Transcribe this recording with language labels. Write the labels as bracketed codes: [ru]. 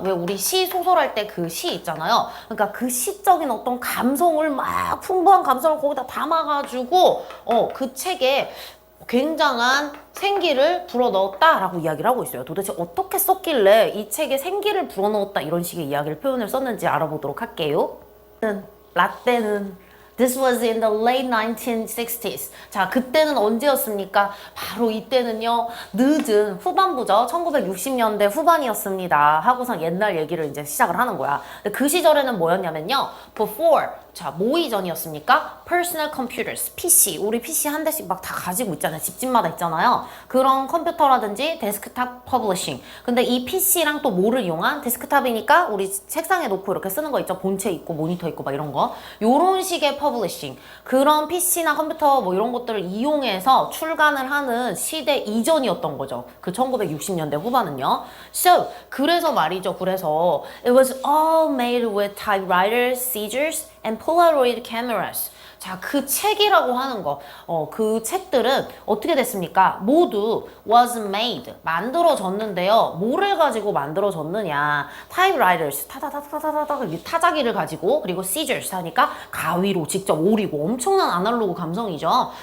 [ko] 왜 우리 시 소설할 때 그 시 있잖아요. 그러니까 그 시적인 어떤 감성을 막 풍부한 감성을 거기다 담아가지고 그 책에 굉장한 생기를 불어넣었다라고 이야기를 하고 있어요. 도대체 어떻게 썼길래 이 책에 생기를 불어넣었다 이런 식의 이야기를 표현을 썼는지 알아보도록 할게요. 라떼는 [en] This was in the late 1960s. [ko] 자, 그때는 언제였습니까? 바로 이때는요, 늦은 후반부죠. 1960년대 후반이었습니다. 하고선 옛날 얘기를 이제 시작을 하는 거야. 근데 그 시절에는 뭐였냐면요, before. 자, 뭐 이전이었습니까? [en] Personal computers, [ko] PC. 우리 PC 한 대씩 막 다 가지고 있잖아요. 집집마다 있잖아요. 그런 컴퓨터라든지 데스크탑 퍼블리싱. 근데 이 PC랑 또 뭐를 이용한? 데스크탑이니까 우리 책상에 놓고 이렇게 쓰는 거 있죠. 본체 있고 모니터 있고 막 이런 거. 요런 식의 퍼블리싱. 그런 PC나 컴퓨터 뭐 이런 것들을 이용해서 출간을 하는 시대 이전이었던 거죠. 그 1960년대 후반은요. So, 그래서 말이죠. 그래서 [en] it was all made with typewriters, scissors, and Polaroid cameras. [ko] 자, 그 책이라고 하는 거, 그 책들은 어떻게 됐습니까? 모두 [en] was made, [ko] 만들어졌는데요. 뭐를 가지고 만들어졌느냐? typewriters, 타다다다다다다, 타자기를 가지고, 그리고 scissors 하니까 가위로 직접 오리고 엄청난 아날로그 감성이죠.